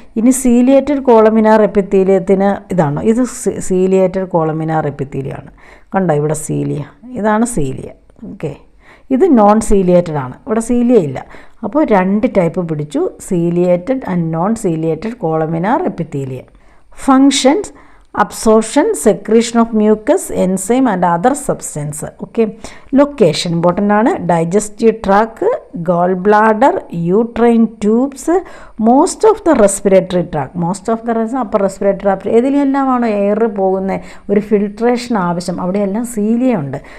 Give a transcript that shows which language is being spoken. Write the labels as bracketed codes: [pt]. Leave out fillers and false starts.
[ml] ഇനി ciliated columnar എപ്പിത്തീലിയത്തിന് ഇതാണോ? ഇത് സീലിയേറ്റഡ് കോളമിനാർ എപ്പിത്തീലിയമാണ്. കണ്ടോ ഇവിടെ സീലിയ, ഇതാണ് സീലിയ. ഓക്കെ, ഇത് നോൺ സീലിയേറ്റഡ് ആണ്, ഇവിടെ സീലിയ ഇല്ല. അപ്പോൾ 2 ടൈപ്പ് പിടിച്ചു, ciliated and non ciliated columnar epithelium. [en] Functions: absorption, secretion of mucus, enzyme and other substance. Okay, location important ആണ്. digestive tract, gallbladder, uterine tubes, most of the respiratory tract, upper respiratory tract. [ml] ഏതിലെല്ലാമാണോ air പോകുന്ന ഒരു filtration ആവശ്യം അവിടെയെല്ലാം cilia ഉണ്ട്.